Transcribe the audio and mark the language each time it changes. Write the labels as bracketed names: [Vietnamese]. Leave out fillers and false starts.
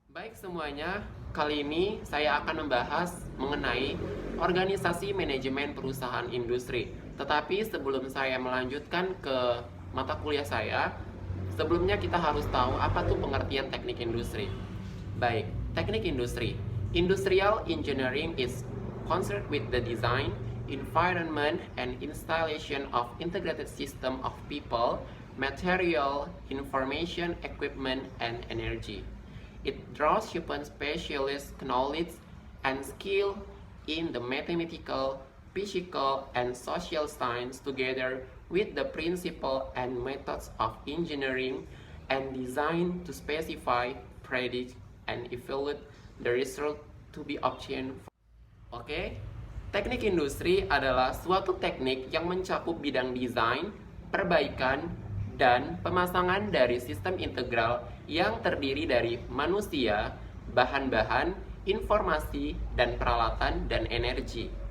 [Indonesian] Baik semuanya, kali ini saya akan membahas mengenai Organisasi Manajemen Perusahaan Industri. Tetapi sebelum saya melanjutkan ke mata kuliah saya, sebelumnya kita harus tahu apa tuh pengertian teknik industri. Baik, teknik industri. [English] Industrial engineering is concerned with the design, environment, and installation of integrated system of people, material, information, equipment, and energy. It draws upon specialist knowledge and skill in the mathematical, physical, and social science together with the principle and methods of engineering and design to specify, predict, and evaluate the result to be obtained. [Indonesian] Oke, teknik industri adalah suatu teknik yang mencakup bidang desain, perbaikan, dan pemasangan dari sistem integral yang terdiri dari manusia, bahan-bahan, informasi, dan peralatan dan energi.